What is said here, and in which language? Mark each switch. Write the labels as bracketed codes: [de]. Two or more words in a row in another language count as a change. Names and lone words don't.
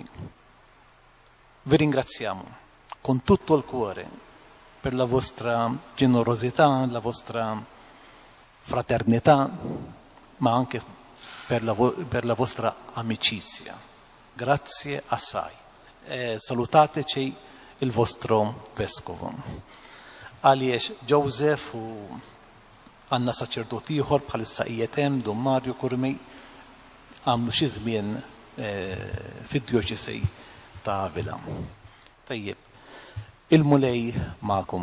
[it] Vi ringraziamo con tutto il cuore per la vostra generosità, la vostra fraternità, ma anche per la vostra amicizia. Grazie assai. Salutateci il vostro vescovo. [mt] Għaliex Joseph u għanna saċerdoti ieħor bħalissa qiegħed Don Mario Kurmi għamlu xi żmien fid-djoċesi ta' Avila. Tajjeb, il-mulej magħkom.